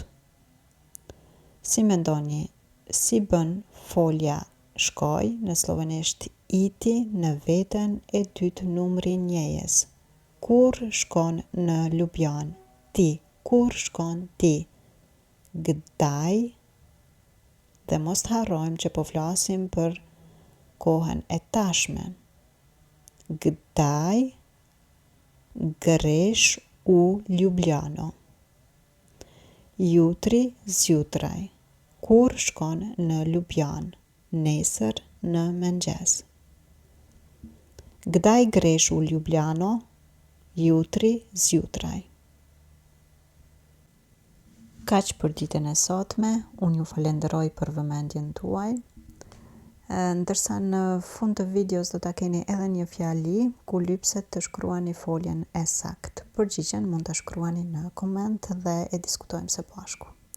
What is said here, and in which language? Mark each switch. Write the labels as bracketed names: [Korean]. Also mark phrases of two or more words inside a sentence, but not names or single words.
[Albanian] Si mendoni, si bën folja shkoj në slovenisht iti në veten e dytë numri njëjes? Kur shkon në Ljubljanë? Ti, kur shkon ti? [Slovenian] Kdaj? [Albanian] Dhe mos të harrojmë që po flasim për kohën e tashme. [Slovenian] Kdaj greš u Ljubljano? Jutri, zjutraj. [Albanian] Kur shkon në Ljubljanë? Nesër në mëngjes. [Slovenian] Kdaj gresh u Ljubljano? Jutri, zjutraj. [Albanian] Kaq për ditën e sotme, unë ju falenderoj për vëmendjen tuaj. Ndërsa në fund të videos do ta keni edhe një fjali ku lypset të shkruani foljen e saktë. Përgjigjen mund ta shkruani në koment dhe e diskutojmë së bashku.